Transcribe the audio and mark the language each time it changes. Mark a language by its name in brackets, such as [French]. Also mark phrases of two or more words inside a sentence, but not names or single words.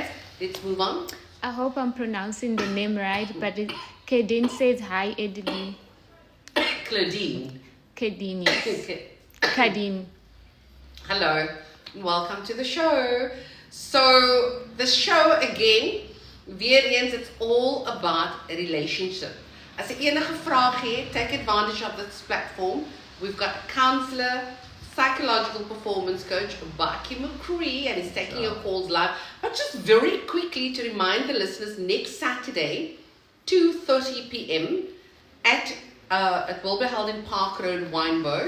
[English] Let's move on. I hope I'm pronouncing the name right, but Kadeen says hi, Edley. Claudine. Kadeen, yes. Kadeen. Hello, welcome to the show. So the show again, [Afrikaans] weer eens, [English] it's all about a relationship. [Afrikaans] As jy enige vraag het, [English] take advantage of this platform. We've got a counselor, psychological performance coach, Baki McCree, and he's taking your calls live. But just very quickly to remind the listeners, next Saturday, 2:30 p.m. it will be held in Park Road, Wynberg.